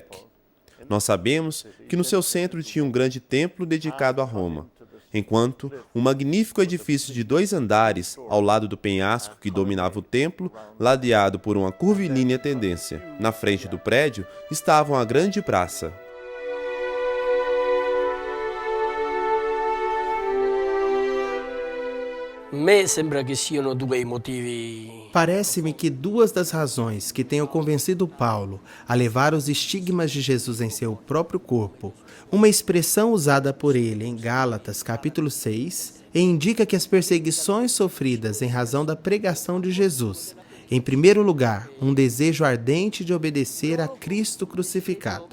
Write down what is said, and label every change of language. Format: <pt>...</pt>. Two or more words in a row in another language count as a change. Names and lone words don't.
<pt>Nós sabemos que no seu centro tinha um grande templo dedicado a Roma, enquanto um magnífico edifício de 2 andares, ao lado do penhasco que dominava o templo, ladeado por uma curvilínea tendência. Na frente do prédio estava uma grande praça.</pt> <it>Me sembra che siano due i motivi.</it> <pt>Parece-me que 2 das razões que tenham convencido Paulo a levar os estigmas de Jesus em seu próprio corpo, uma expressão usada por ele em Gálatas capítulo 6, indica que as perseguições sofridas em razão da pregação de Jesus, em primeiro lugar, um desejo ardente de obedecer a Cristo crucificado.</pt>